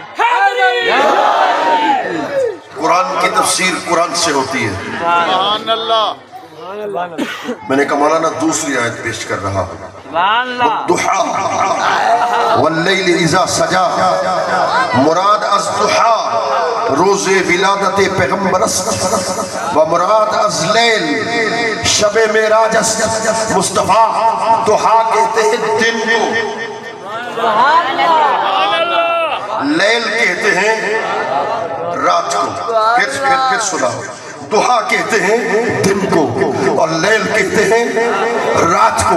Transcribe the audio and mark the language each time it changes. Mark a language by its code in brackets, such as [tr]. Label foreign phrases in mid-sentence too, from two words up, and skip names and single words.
[ur] حیدری. قرآن کی تفسیر قرآن سے ہوتی ہے. [ar] سبحان اللہ. [ur] میں نے کہا مولانا دوسری آیت پیش کر رہا ہوں. [ar] والضحیٰ واللیل اذا سجا, [fa] مراد از ضحیٰ روز ولادت پیغمبر است و مراد از لیل شب معراج است. [ur] مصطفیٰ ضحیٰ کہتے ہیں دن کو, لیل کہتے ہیں رات کو. پھر سنا, ضحیٰ کہتے ہیں دن کو اور لیل کہتے ہیں رات کو.